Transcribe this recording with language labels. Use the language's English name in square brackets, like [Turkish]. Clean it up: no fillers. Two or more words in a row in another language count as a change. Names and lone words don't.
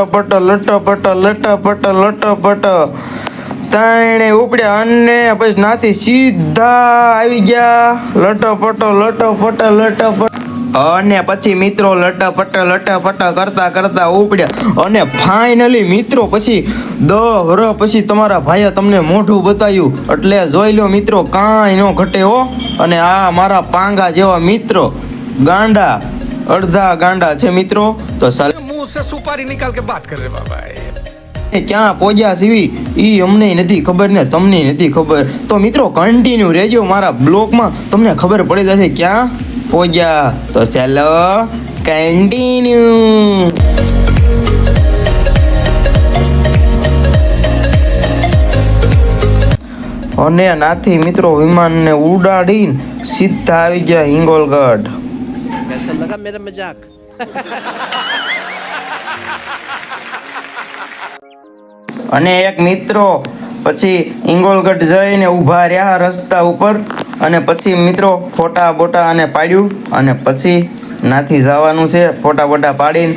[Gujarati] લટપટ તાણે ઉપડ્યા અને પછી નાથી સીધા આવી ગયા લટપટ અને પછી મિત્રો લટપટ કરતા ઉપડ્યા અને ફાઇનલી મિત્રો પછી 10 વર્ષ પછી તમારા ભાઈએ તમને મોઢું બતાવ્યું એટલે જોઈ લો મિત્રો કાંઈ ન ઘટે હો. અને આ મારા પાંગા જેવા મિત્રો ગાંડા અડધા ગાંડા છે મિત્રો. તો [Hindi] मुंह से सुपारी निकाल के बात कर रहे बाबा. [Gujarati] ક્યાં પહોંચ્યા સીવી ઈ અમને નથી ખબર ને તમને નથી ખબર. તો મિત્રો કન્ટિન્યુ રહેજો મારા બ્લોગમાં, તમને ખબર પડી જશે ક્યાં પહોંચ્યા. તો ચાલો કન્ટિન્યુ. અને નાથી મિત્રો વિમાનને ઉડાડીને સીધા આવી ગયા હિંગોલગઢ. [Hindi] कैसा लगा मेरा मजाक? [Gujarati] અને એક મિત્રો પછી હિંગોલગઢ જઈને ઊભા રહ્યા રસ્તા ઉપર અને પછી મિત્રો ફોટા બોટા અને પાડ્યું અને પછી નાથી જવાનું છે ફોટા બોટા પાડીને.